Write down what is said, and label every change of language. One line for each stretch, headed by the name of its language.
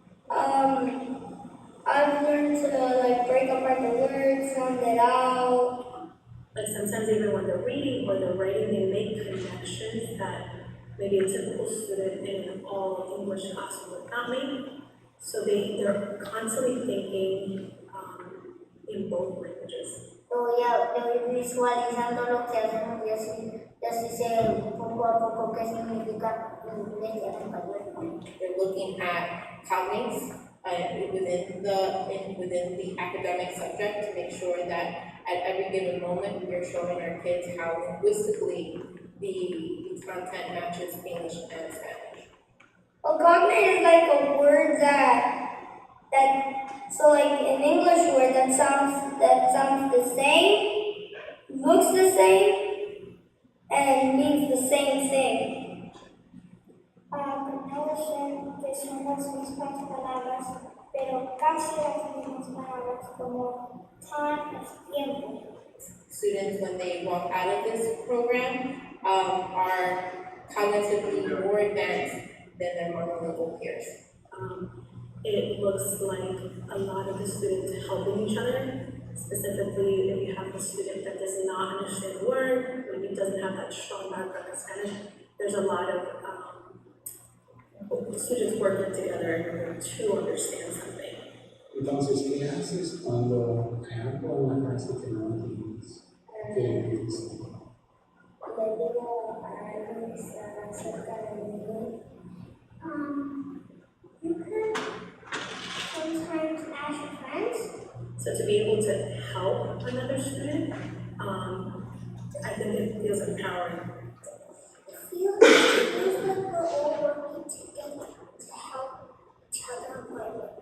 English: I've learned to break apart the words, sound it out. Like sometimes even when they're reading or they're writing, they make connections that maybe a typical student in an all English class would not make. So they're constantly thinking in both languages.
Spanish: Voy visualizando lo que hacemos y así sé poco a poco qué significa inglés y español.
English: They're looking at cognates within the academic subject to make sure that at every given moment we are showing our kids how linguistically the content matches English and Spanish. A cognate is like a word so like an English word that sounds the same, looks the same, and means the same thing.
Spanish: Conocen que son las mismas palabras, pero casi las mismas palabras como time es tiempo.
English: Students, when they walk out of this program, are cognitively more advanced than their monolingual peers. It looks like a lot of the students helping each other. Specifically, if you have a student that does not understand the word, maybe doesn't have that strong background in Spanish, there's a lot of students working together in order to understand something.
Spanish: Entonces, ¿qué haces cuando hay algo en la clase que no entiendes? ¿Qué dices? Le digo a Luis acerca de mí.
English: You can sometimes ask your friends. So to be able to help another student, I think it feels empowering. It feels like we're all working together to help each other learn.